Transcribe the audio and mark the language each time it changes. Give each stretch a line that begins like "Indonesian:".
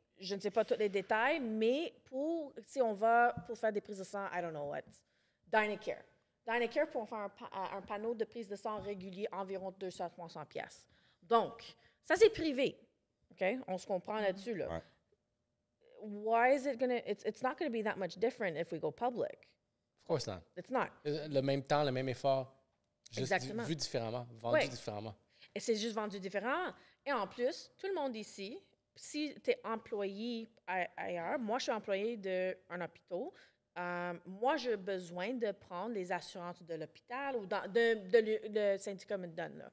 French: Je ne sais pas tous les détails, mais si on va pour faire des prises de sang,
English: I don't know what,
French: Dynacare. Dynacare, pour faire un panneau de prise de sang régulier, environ 200-300 pièces. Donc, ça, c'est privé. OK? On se comprend là-dessus, là. Ouais.
English: Why is it going to... It's not going to be that much different if we go public. Of course not. It's not.
French: Le même temps, le même effort, juste Exactement. vu différemment, vendu Ouais. différemment. Et c'est juste vendu différent. Et en plus, tout le monde ici, si tu es employé ailleurs, moi, je suis employé d'un hôpital, moi, j'ai besoin de prendre les assurances de l'hôpital ou le syndicat me donne.